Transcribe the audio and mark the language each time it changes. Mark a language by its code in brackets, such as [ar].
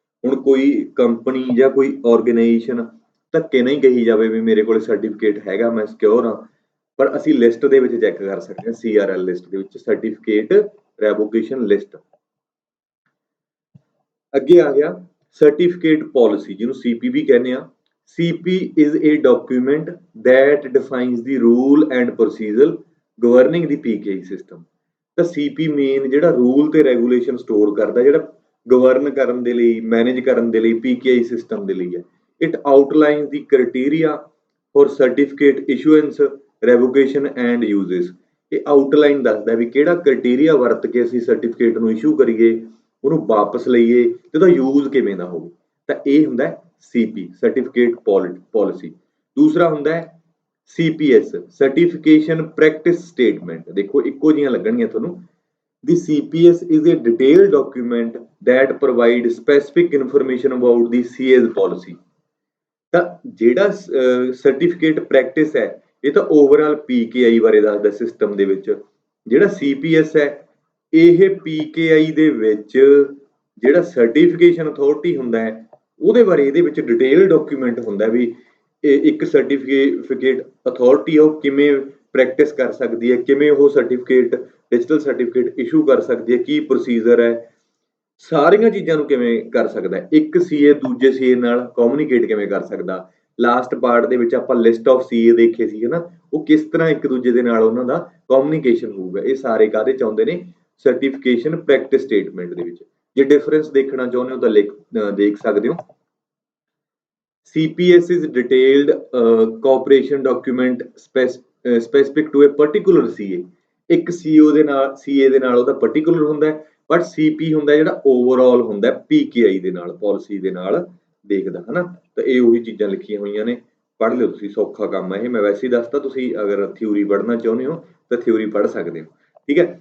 [pa] ਹੁਣ ਕੋਈ ਕੰਪਨੀ ਜਾਂ ਕੋਈ ਆਰਗੇਨਾਈਜੇਸ਼ਨ ਧੱਕੇ ਨਹੀਂ ਕਹੀ ਜਾਵੇ ਵੀ ਮੇਰੇ ਕੋਲ ਸਰਟੀਫਿਕੇਟ ਹੈਗਾ, ਮੈਂ ਸਿਕਿਉਰ ਹਾਂ, ਪਰ ਅਸੀਂ ਲਿਸਟ ਦੇ ਵਿੱਚ ਚੈੱਕ ਕਰ ਸਕਦੇ ਹਾਂ। CRL ਲਿਸਟ ਦੇ ਵਿੱਚ ਸਰਟੀਫਿਕੇਟ ਰੈਵੋਕੇਸ਼ਨ ਲਿਸਟ। ਅੱਗੇ ਆ ਗਿਆ ਸਰਟੀਫਿਕੇਟ ਪਾਲਿਸੀ, ਜਿਹਨੂੰ CP ਵੀ ਕਹਿੰਦੇ ਆ। [en] CP is a document that defines the rule and procedure governing the PKI system। [pa] ਤਾਂ CP ਮੇਨ ਜਿਹੜਾ ਰੂਲ ਤੇ ਰੈਗੂਲੇਸ਼ਨ ਸਟੋਰ ਕਰਦਾ, ਜਿਹੜਾ ਗਵਰਨ ਕਰਨ ਦੇ ਲਈ, ਮੈਨੇਜ ਕਰਨ ਦੇ ਲਈ PKI ਸਿਸਟਮ ਦੇ ਲਈ ਹੈ। [en] It outline the criteria for certificate issuance, revocation and uses. [pa] ਇਹ ਆਊਟਲਾਈਨ ਦੱਸਦਾ ਵੀ ਕਿਹੜਾ ਕ੍ਰਾਈਟੇਰੀਆ ਵਰਤ ਕੇ ਅਸੀਂ ਸਰਟੀਫਿਕੇਟ ਨੂੰ ਇਸ਼ੂ ਕਰੀਏ, ਉਹਨੂੰ ਵਾਪਸ ਲਈਏ ਤੇ ਉਹਦਾ ਯੂਜ਼ ਕਿਵੇਂ ਦਾ ਹੋਵੇ। ਤਾਂ ਇਹ ਹੁੰਦਾ CP ਸਰਟੀਫਿਕੇਟ ਪਾਲਿਸੀ। ਦੂਸਰਾ ਹੁੰਦਾ ਹੈ CPS ਸਰਟੀਫਿਕੇਸ਼ਨ ਪ੍ਰੈਕਟਿਸ ਸਟੇਟਮੈਂਟ। ਦੇਖੋ ਇੱਕੋ ਜਿਹੀਆਂ ਲੱਗਣਗੀਆਂ ਤੁਹਾਨੂੰ। [en] The CPS is a detailed document that provide specific information about the CA's policy। [pa] ਤਾਂ ਜਿਹੜਾ ਸਰਟੀਫਿਕੇਟ ਪ੍ਰੈਕਟਿਸ ਹੈ, ਇਹ ਤਾਂ ਓਵਰਆਲ PKI ਬਾਰੇ ਦੱਸਦਾ ਸਿਸਟਮ ਦੇ ਵਿੱਚ। ਜਿਹੜਾ CPS ਹੈ, ਇਹ PKI ਦੇ ਵਿੱਚ ਜਿਹੜਾ ਸਰਟੀਫਿਕੇਸ਼ਨ ਅਥਾਰਟੀ ਹੁੰਦਾ ਹੈ ਉਹਦੇ ਬਾਰੇ ਇਹਦੇ ਵਿੱਚ ਡਿਟੇਲ ਡਾਕੂਮੈਂਟ ਹੁੰਦਾ ਵੀ ਇੱਕ ਸਰਟੀਫਿਕੇਟ ਅਥਾਰਟੀ ਉਹ ਕਿਵੇਂ ਪ੍ਰੈਕਟਿਸ ਕਰ ਸਕਦੀ ਹੈ, ਕਿਵੇਂ ਉਹ ਸਰਟੀਫਿਕੇਟ ਡਿਜੀਟਲ ਸਰਟੀਫਿਕੇਟ ਇਸ਼ੂ ਕਰ ਸਕਦੀ ਹੈ, ਕੀ ਪ੍ਰੋਸੀਜਰ ਹੈ, ਸਾਰੀਆਂ ਚੀਜ਼ਾਂ ਨੂੰ ਕਿਵੇਂ ਕਰ ਸਕਦਾ ਹੈ। ਇੱਕ CA ਦੂਜੇ CA ਨਾਲ ਕਮਿਊਨੀਕੇਟ ਕਿਵੇਂ ਕਰ ਸਕਦਾ। ਲਾਸਟ ਪਾਰਟ ਦੇ ਵਿੱਚ ਆਪਾਂ ਲਿਸਟ ਆਫ CA ਦੇਖੇ ਸੀ, ਹਨਾ, ਉਹ ਕਿਸ ਤਰ੍ਹਾਂ ਇੱਕ ਦੂਜੇ ਦੇ ਨਾਲ ਉਹਨਾਂ ਦਾ ਕਮਿਊਨੀਕੇਸ਼ਨ ਹੋਊਗਾ। ਇਹ ਸਾਰੇ ਕਾਹਦੇ ਚ ਆਉਂਦੇ ਨੇ? ਸਰਟੀਫਿਕੇਸ਼ਨ ਪ੍ਰੈਕਟਿਸ ਸਟੇਟਮੈਂਟ ਦੇ ਵਿੱਚ। ਜੇ ਡਿਫਰੈਂਸ ਦੇਖਣਾ ਚਾਹੁੰਦੇ ਹੋ ਤਾਂ ਦੇਖ ਸਕਦੇ ਹੋ। [en] CPS is detailed cooperation document specific to a particular CA। [pa] ਇੱਕ CA ਦੇ ਨਾਲ ਉਹਦਾ particular ਹੁੰਦਾ ਹੈ, ਬਟ CP ਹੁੰਦਾ ਜਿਹੜਾ ਓਵਰਆਲ ਹੁੰਦਾ PKI ਦੇ ਨਾਲ, ਪਾਲਿਸੀ ਦੇ ਨਾਲ ਦੇਖਦਾ, ਹਨਾ। ਤਾਂ ਇਹ ਉਹੀ ਚੀਜ਼ਾਂ ਲਿਖੀਆਂ ਹੋਈਆਂ ਨੇ, ਪੜ੍ਹ ਲਿਓ ਤੁਸੀਂ, ਸੌਖਾ ਕੰਮ ਹੈ ਇਹ। ਮੈਂ ਵੈਸੇ ਹੀ ਦੱਸਤਾ, ਤੁਸੀਂ ਅਗਰ ਥਿਊਰੀ ਪੜ੍ਹਨਾ ਚਾਹੁੰਦੇ ਹੋ ਤਾਂ ਥਿਊਰੀ ਪੜ੍ਹ ਸਕਦੇ ਹੋ, ਠੀਕ ਹੈ।